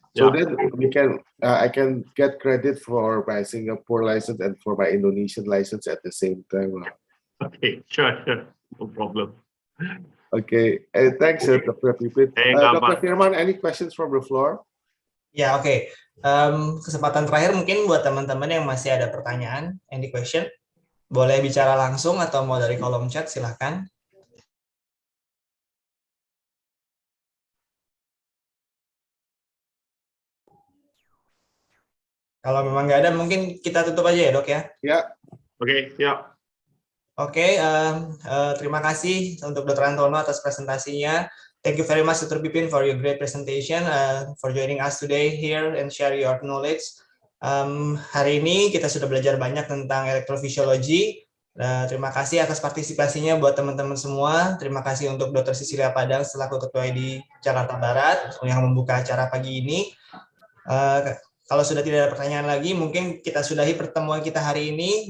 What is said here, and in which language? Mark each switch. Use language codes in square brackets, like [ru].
[en] So then we can, I can get credit for my Singapore license and for my Indonesian license at the same time. Okay, sure. No problem. Okay, thanks, Dr. Pipin. Dr. Firman, any questions from the floor? [id] Ya, oke. Kesempatan terakhir mungkin buat teman-teman yang masih ada pertanyaan, [en] any question, [id] boleh bicara langsung atau mau dari kolom chat, silahkan. Kalau memang nggak ada, mungkin kita tutup aja ya, Dok ya? Ya. Oke, ya. Oke, terima kasih untuk Dr. [en] Antono [id] atas presentasinya. [en] Thank you very much, Dr. Pipin, for your great presentation, for joining us today here and share your knowledge. [id] Hari ini kita sudah belajar banyak tentang electrophysiology. Terima kasih atas partisipasinya buat teman-teman semua. Terima kasih untuk Dr. Cecilia Padang selaku Ketua ID Jakarta Barat yang membuka acara pagi ini. Kalau sudah tidak ada pertanyaan lagi, mungkin kita sudahi pertemuan kita hari ini.